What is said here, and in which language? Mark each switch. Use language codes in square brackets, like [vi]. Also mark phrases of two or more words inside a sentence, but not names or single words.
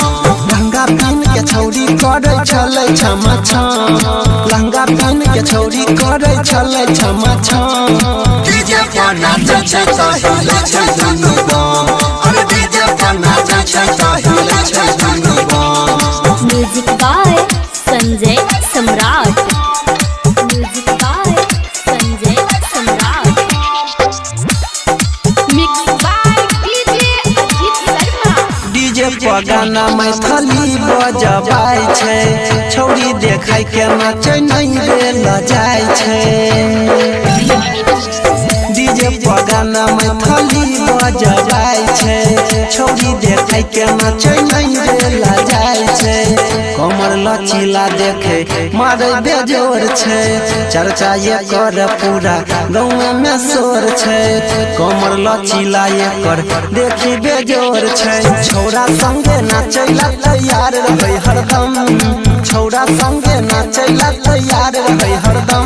[mai] लहंगा पहन के छौरी करे चले छमा छम लहंगा पहन के छौरी करे चले छमा छम डीजे पर नाचे छै त हिले छै दुनु गाम अरे डीजे पर नाचे छै त हिले छै दुनु गाम [en] Music by Sanjay Samrat. Music by Sanjay Samrat. Mixed by DJ Ajit Sharma. [mai] डीजे पर गाना मैथिली बजबाय छै छौरी देखाय के नाचे नहीं रे लजाय छै डीजे पर गाना मैथिली बजबाय छै छौरी देखाय के नाचे नहीं रे लजाय छै कमर लचीला देखे मारे बेजोर छै चर्चा एकर पूरा गाँव में शोर छै कमर लचीला एकर देखी बेजोर छै छौरा संगे नाचैला तैयार रहे हरदम छौरा संगे नाचैला तैयार रहे हरदम